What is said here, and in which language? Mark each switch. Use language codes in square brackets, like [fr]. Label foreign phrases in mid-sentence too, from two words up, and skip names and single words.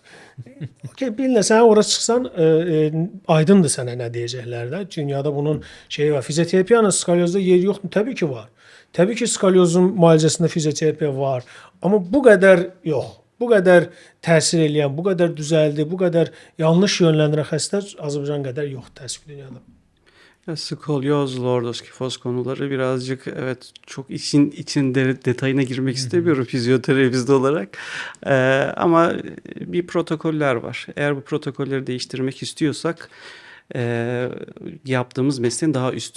[az] Okay, bilinə, sən ora çıxsan, aydındır sənə nə deyəcəklər də. Dünyada bunun şeyi var. Fizioterapiyanın skolyozda yeri yoxdur? Təbii ki, var. Təbii ki, skolyozun müalicəsində fizioterapiya var. Amma bu qədər yox. Bu qədər təsir eləyən, bu qədər düzəldi, bu qədər yanlış yönləndirən xəstələr Azərbaycan qədər yoxdur təəssüf dünyada. [tr] Ya, skolyoz, lordoskifoz konuları birazcık evet çok için detayına girmek istemiyorum fizyoterapist olarak. Ama bir protokoller var. Eğer bu protokolleri değiştirmek istiyorsak yaptığımız mesleğin daha üstü.